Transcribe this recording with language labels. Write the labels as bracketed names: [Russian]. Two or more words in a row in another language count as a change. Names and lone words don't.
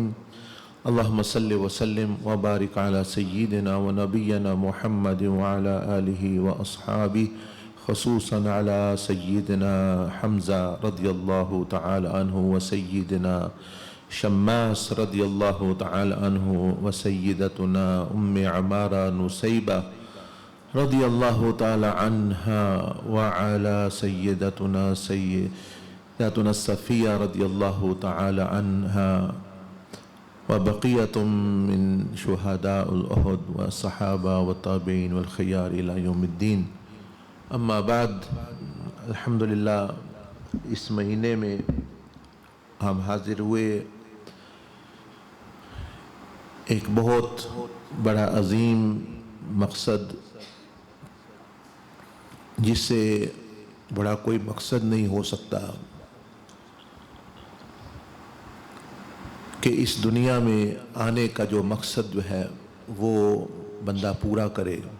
[Arabic] اللهم صل وسلم وبارك على سيدنا ونبينا محمد وعلى آله وأصحابه خصوصا على سيدنا حمزة رضي الله تعالى عنه وسيدنا شماس رضي الله تعالى عنه وسيدتنا أم عمارة نسيبة رضي الله تعالى عنها وعلى سيدتنا صفية رضي الله تعالى عنها وبقية من شهداء أحد وصحابة وتابعين والخيار إلى يوم الدين. أما بعد, [Urdu] الحمد للہ اس مہینے میں ہم حاضر ہوئے ایک بہت بڑا عظیم مقصد، جس سے بڑا کوئی مقصد نہیں ہو سکتا کہ اس دنیا میں آنے کا جو مقصد جو ہے وہ بندہ پورا کرے.